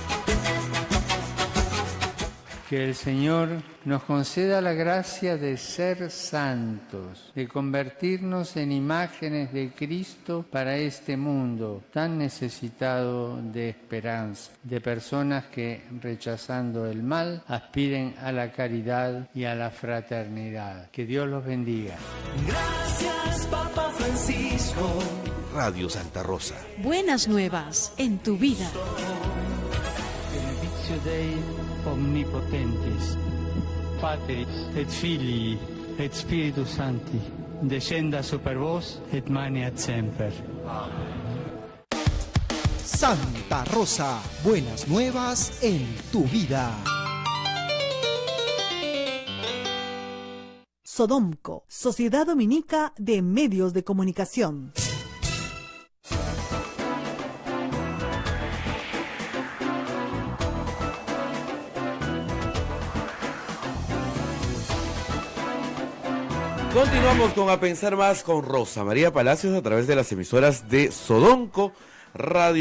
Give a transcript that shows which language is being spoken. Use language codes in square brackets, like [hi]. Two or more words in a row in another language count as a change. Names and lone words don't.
[es] Que el Señor nos conceda la gracia de ser santos, de convertirnos en imágenes de Cristo para este mundo tan necesitado de esperanza, de personas que, rechazando el mal, aspiren a la caridad y a la fraternidad. Que Dios los bendiga. Gracias, Papa Francisco. Radio Santa Rosa. Buenas nuevas en tu vida. [la] Benedictio Dei omnipotentis, Patris et Filii et Spiritus Sancti, descenda super vos et maneat semper. [es] Santa Rosa, buenas nuevas en tu vida. Sodomco, Sociedad Dominica de Medios de Comunicación. Continuamos con A Pensar Más con Rosa María Palacios a través de las emisoras de Sodonco, Radio